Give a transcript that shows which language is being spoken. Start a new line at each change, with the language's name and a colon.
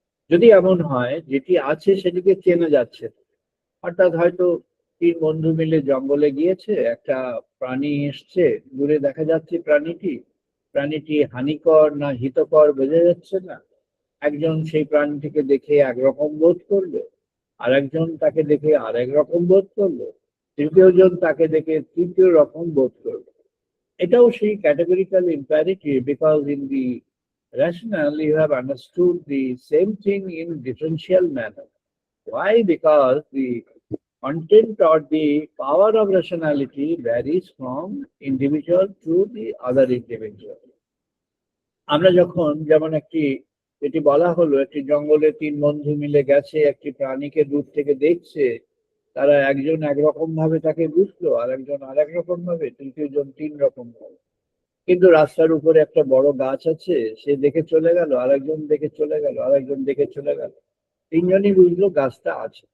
Bangla: যদি এমন হয় যেটি আছে সেটিকে চেনা যাচ্ছে, অর্থাৎ হয়তো 3 বন্ধু মিলে জঙ্গলে গিয়েছে, একটা প্রাণী এসছে, দূরে দেখা যাচ্ছে প্রাণীটি হানিকর না হিতকর বোঝা যাচ্ছে না। একজন সেই প্রাণীটিকে দেখে একরকম বোধ করলো, আর একজন তাকে দেখে আরেক রকম বোধ করলো, তৃতীয় জন তাকে দেখে তৃতীয় রকম বোধ করলো। এটাও সেই
English: categorical imperative, because in the rational you have understood the same thing in differential manner. Why? Because the content or the power of rationality varies from individual to the other individual.
Bangla: আমরা যখন যেমন এটি বলা হলো, একটি জঙ্গলে 3 বন্ধু মিলে গেছে, একটি প্রাণীকে দূর থেকে দেখছে, তারা একজন একরকম ভাবে তাকে বুঝলো, আর একজন আরেক রকম ভাবে, তৃতীয় জন 3 রকম ভাবে। কিন্তু রাস্তার উপরে একটা বড় গাছ আছে, সে দেখে চলে গেল, আরেকজন দেখে চলে গেল, আরেকজন দেখে চলে গেল, 3 জনই বুঝলো গাছটা আছে।